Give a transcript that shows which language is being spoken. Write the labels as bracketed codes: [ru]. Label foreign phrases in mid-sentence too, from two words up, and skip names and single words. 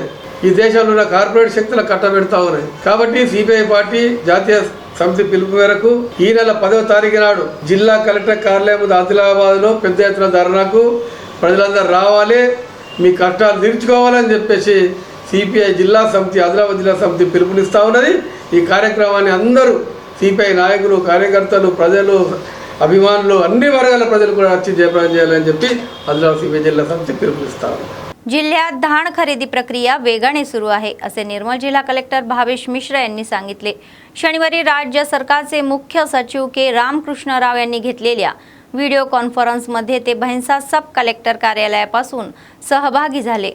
[te] ఈ దేశంలో ఉన్న కార్పొరేట్ శక్తులకు కట్టబెడతా ఉన్నాయి. కాబట్టి సిపిఐ పార్టీ జాతీయ సమితి పిలుపు మేరకు ఈ నెల 10వ తారీఖు నాడు జిల్లా కలెక్టర్ కార్యాలయం ఆదిలాబాద్లో పెద్ద ఎత్తున ధర్నాకు ప్రజలందరూ రావాలి, మీ కష్టాలు తీర్చుకోవాలని చెప్పేసి సిపిఐ జిల్లా సమితి, ఆదిలాబాద్ జిల్లా సమితి పిలుపునిస్తూ ఉన్నది. ఈ కార్యక్రమాన్ని అందరూ సిపిఐ నాయకులు, కార్యకర్తలు, ప్రజలు, అభిమానులు, అన్ని వర్గాల ప్రజలు కూడా వచ్చి జయప్రదం చేయాలని చెప్పి ఆదిలాబాద్ సిపిఐ జిల్లా समिती पिలుపునిస్తూ ఉంది. [mr] जिल्ह्यात धान खरेदी प्रक्रिया वेगाने सुरू आहे असे निर्मल जिल्हा कलेक्टर भावेश मिश्रा यांनी सांगितले. शनिवारी राज्य सरकारचे मुख्य सचिव के रामकृष्ण राव यांनी घेतलेल्या व्हिडिओ कॉन्फरन्समध्ये ते भैंसा सब कलेक्टर कार्यालयापासून सहभागी झाले.